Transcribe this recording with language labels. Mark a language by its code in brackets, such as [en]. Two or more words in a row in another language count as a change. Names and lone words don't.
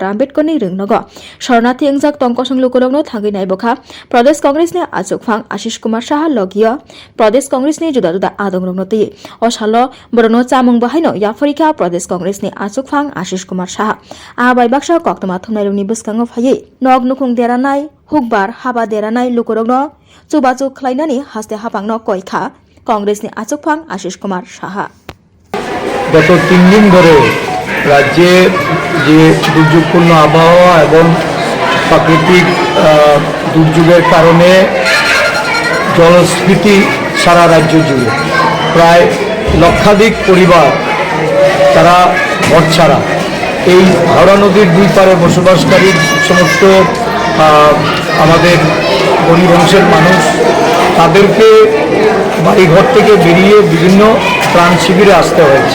[trp] Ambedkar ni rungnogo sornati ongjak tong ko songlu korok no thangai naibokha Pradesh Congress ni achukphang Ashish Kumar Saha logia Pradesh Congress ni juda adong rok no tei o salo borono chamung bahai no ya forika Pradesh Congress ni achukphang Ashish Kumar Saha abai baksa koktoma thumnai rokni bwskango phaiyi nok nukhung deranai hukbar haba deranai lukurok no chubachu khlainani haste hapang no koikha কংগ্রেস নি আচুকফাং আশিস কুমার সাহা [bn] গত 3 দিন ধরে রাজ্যে যে দুর্যোগপূর্ণ আবহাওয়া এবং প্রাকৃতিক দুর্যোগের কারণে জলস্ফীতি সারা রাজ্য জুড়ে প্রায় লক্ষাধিক পরিবার তারা ঘরছাড়া এই হাওড়া নদীর দুই পারে বসবাসকারী সমস্ত আমাদের গরিব অংশের মানুষ তাদেরকে বাড়িঘর থেকে বেরিয়ে বিভিন্ন ত্রাণ শিবিরে আসতে হয়েছে।